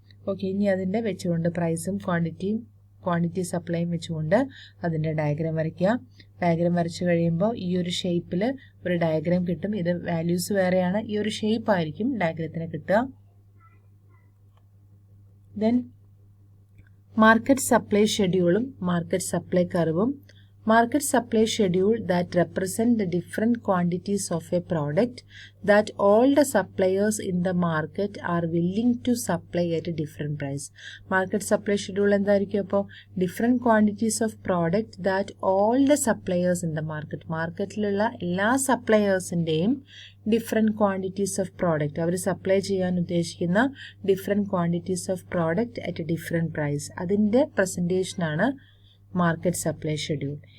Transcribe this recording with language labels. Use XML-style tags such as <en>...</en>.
<ml>Okay, ഇനി അതിൻ്റെ വെച്ചുകൊണ്ട് പ്രൈസും ക്വാണ്ടിറ്റി സപ്ലൈയും വെച്ചുകൊണ്ട് അതിൻ്റെ ഡയഗ്രാം വരയ്ക്കുക. ഡയഗ്രാം വരച്ചു കഴിയുമ്പോൾ ഈ ഒരു ഷേപ്പിൽ ഒരു ഡയഗ്രാം കിട്ടും. ഇത് വാല്യൂസ് വേറെയാണ്, ഈ ഒരു ഷേപ്പ് ആയിരിക്കും ഡയഗ്രത്തിന് കിട്ടുക. Then market supply ഷെഡ്യൂളും market supply കർവും.</ml> <en>Market supply schedule that represent the different quantities of a product that all the suppliers in the market are willing to supply at a different price.</en> <ml>Market supply schedule എന്തായിരിക്കും? അപ്പോൾ</ml> <en>different quantities of product that all the suppliers in the market,</en> <ml>മാർക്കറ്റിലുള്ള എല്ലാ സപ്ലയേഴ്സിൻ്റെയും different quantities of product, our supply ചെയ്യാൻ ഉദ്ദേശിക്കുന്ന different quantities of product at A different price, അതിൻ്റെ പ്രസൻറ്റേഷനാണ് market supply schedule.</ml>